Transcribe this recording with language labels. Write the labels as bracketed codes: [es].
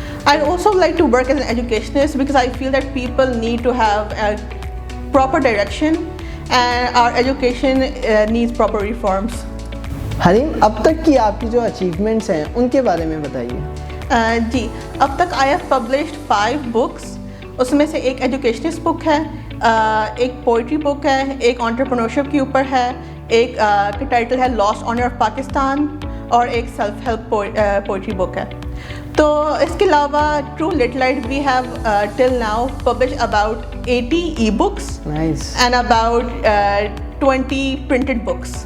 [en] I'd also like to work as an educationist because I feel that people need to have a proper direction and our education needs proper reforms. [ur] حریم، اب تک کی آپ کی جو achievements ہیں ان کے بارے میں بتائیے. جی اب تک [en] I have published 5 books. [ur] اس میں سے ایک ایجوکیشنسٹ بک ہے، ایک پوئٹری بک ہے، ایک انٹرپرینورشپ کے اوپر ہے، ایک کا ٹائٹل ہے لاسٹ آنر آف پاکستان، اور ایک سیلف ہیلپ پوئٹری بک ہے. تو اس کے علاوہ [en] True little light we have till now publish about 80 e books and about 20 printed books.